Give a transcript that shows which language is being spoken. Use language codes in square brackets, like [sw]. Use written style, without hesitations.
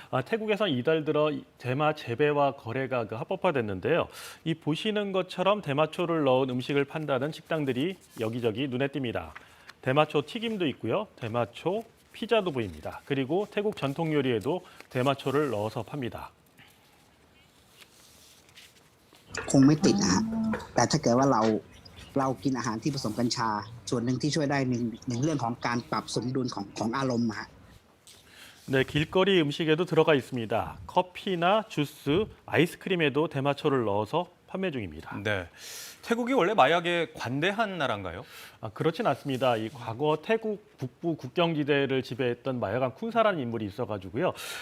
[ko] 태국에선 이달 들어 대마 재배와 거래가 합법화됐는데요. 이 보시는 것처럼 대마초를 넣은 음식을 판다는 식당들이 여기저기 눈에 띕니다. 대마초 튀김도 있고요. 대마초 피자도 보입니다. 그리고 태국 전통 요리에도 대마초를 넣어서 팝니다. [th] คงไม่ติดนะฮะแต่ถ้าเกิดว่าเรากินอาหารที่ผสมกัญชาส่วนหนึ่งที่ช่วยได้หนึ่งเรื่องของการปรับสมดุลของอารมณ์ฮะ [ko] 네, 길거리 음식에도 들어가 있습니다. 커피나 주스, 아이스크림에도 대마초를 넣어서 판매 중입니다. 네, 태국이 원래 마약에 관대한 나라인가요? 그렇진 않습니다. 이 과거 태국 북부 국경지대를 지배했던 마약왕 쿤사라는 인물이 있어가지고요.